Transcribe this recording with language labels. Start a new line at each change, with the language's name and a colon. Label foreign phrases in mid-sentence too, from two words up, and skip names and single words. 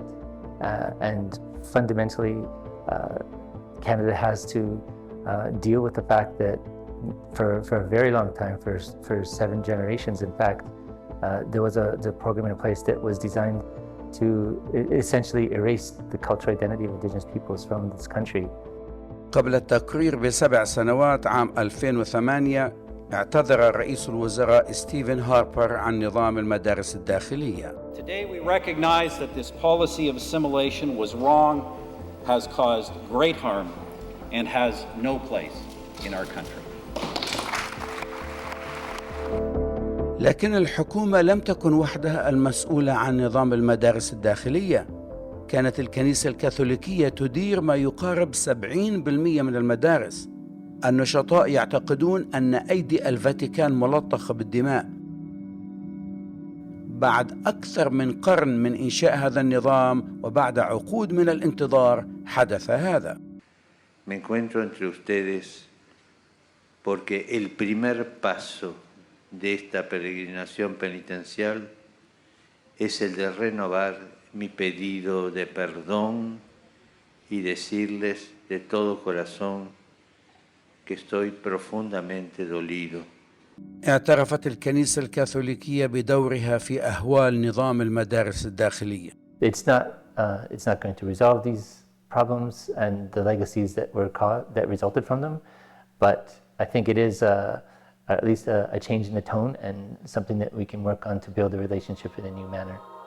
English: And fundamentally, Canada has to deal with the fact that for a very long time, for 7 generations in fact, there was a program in place that was designed to essentially erase the cultural identity of Indigenous peoples from this country.
Arabic: قبل التقرير ب7 سنوات عام 2008 اعتذر رئيس الوزراء ستيفن هاربر عن نظام المدارس الداخلية.
English: Today we recognize that this policy of assimilation was wrong, has caused great harm, and has no place in our country.
Arabic: لكن الحكومة لم تكن وحدها المسؤولة عن نظام المدارس الداخلية. كانت الكنيسة الكاثوليكية تدير ما يقارب 70% من المدارس. النشطاء يعتقدون أن أيدي الفاتيكان ملطخة بالدماء. بعد أكثر من قرن من إنشاء هذا النظام وبعد عقود من الانتظار حدث هذا.
Spanish: Me encuentro entre ustedes porque el primer paso de esta peregrinación penitencial es el de renovar mi pedido de perdón y decirles de todo corazón que estoy profundamente dolido.
Arabic: اعترفت الكنيسة الكاثوليكية بدورها في أهوال نظام المدارس الداخلية.
English: It's not going to resolve these problems and the legacies that resulted from them, but I think it is at least a change in the tone and something that we can work on to build a relationship in a new manner.